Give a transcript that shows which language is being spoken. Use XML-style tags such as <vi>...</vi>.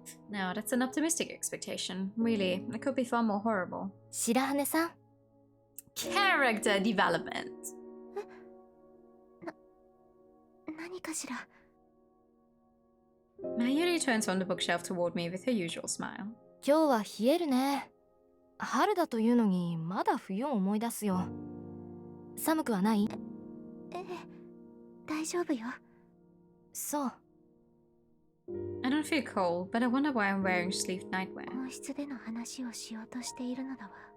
<en>No, that's an optimistic expectation. Really, it could be far more horrible.</en> <ja>白羽さん</ja> <en>Character development.</en> <ja>何かしら。</ja> <en>Mayuri turns from the bookshelf toward me with her usual smile.</en> <ja>今日は冷えるね。春だというのにまだ冬を思い出すよ。寒くはない？ええ、大丈夫よ。そう。</ja> <en>I don't feel cold, but I wonder why I'm wearing sleeved nightwear.</en> <ja>温室での話をしようとしているのだわ。</ja>